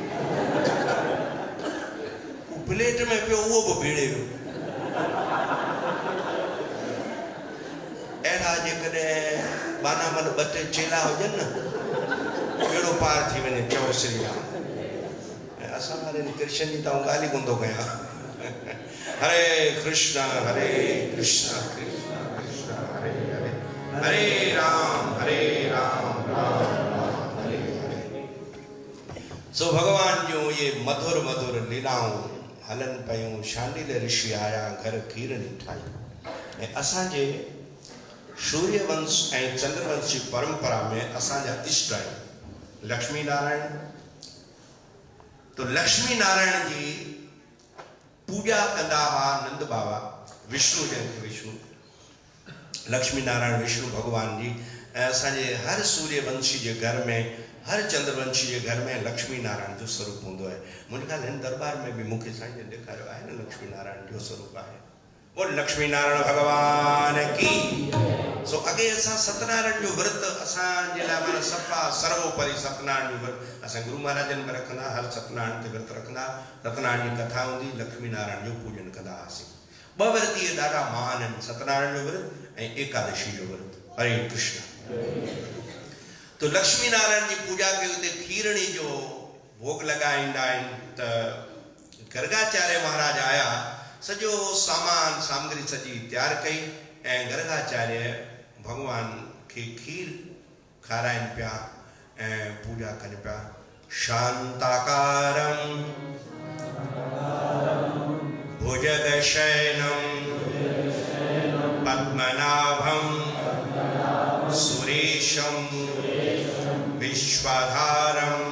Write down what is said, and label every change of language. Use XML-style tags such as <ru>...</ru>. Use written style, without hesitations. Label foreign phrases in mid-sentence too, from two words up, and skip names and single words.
<sd>प्लेट में पियो, उहो बि भीड़े वियो। अहिड़ा जेकॾहिं बानामल 2-3 चेला हुजनि न, बेड़ो पार थी वञे। चओ श्री राम। ऐं असां वारे कृष्ण जी त ॻाल्हि ई कोन थो कयां।</sd> <sa>हरे कृष्ण कृष्ण कृष्ण हरे हरे, हरे राम राम राम हरे हरे।</sa> <sd>सो भगवान जूं ये मधुर मधुर लीलाऊं हलन पयूं। शांडिल ऋषि आया, घर खीरणी ठाही। ऐं असांजे सूर्यवंश ऐं चंद्रवंश जी परंपरा में असांजा इष्ट आहिनि लक्ष्मी नारायण। तो लक्ष्मी नारायण जी पूजा कंदा हुआ नंद बाबा। विष्णु जंहिंखे विष्णु, लक्ष्मी नारायण विष्णु भगवान जी। ऐं असांजे हर सूर्यवंशी जे घर में, हर चंद्रवंशी जे घर में लक्ष्मी नारायण जो स्वरूप हूंदो आहे। मुंहिंजे ख़्याल हिन दरबार में बि मूंखे साईं जन ॾेखारियो आहे न, लक्ष्मी नारायण जो स्वरूप आहे।</sd> <hi>बोल लक्ष्मी नारायण भगवान की।</hi> <sd>सो अॻे असां सत्यनारायण जो विर्त असांजे लाइ माना सफ़ा सर्वोपरि सत्यनारायण जो विर्त असां गुरु महाराजनि में रखंदा। हर सत्यनारायण ते विर्त रखंदा। सत्यनारायण जी कथा हूंदी, लक्ष्मी नारायण जो पूजन कंदा हुआसीं। 2 विर्त इहे ॾाढा महान आहिनि, सत्यनारायण जो विर्त ऐं एकादशी जो विर्त। हरे कृष्ण। तो लक्ष्मी नारायण जी पूजा के उते खीरणी जो भोग लॻाईंदा आहिनि। त गर्गाचार्य महाराज आया, सॼो सामान सामग्री सॼी तैयार कई ऐं गर्गाचार्य भगवान खे खीर खाराइनि पिया ऐं पूजा कनि पिया।</sd> <sa>शांताकारं भुजगशयनं पद्मनाभं सुरेशं विश्वाधारं</sa>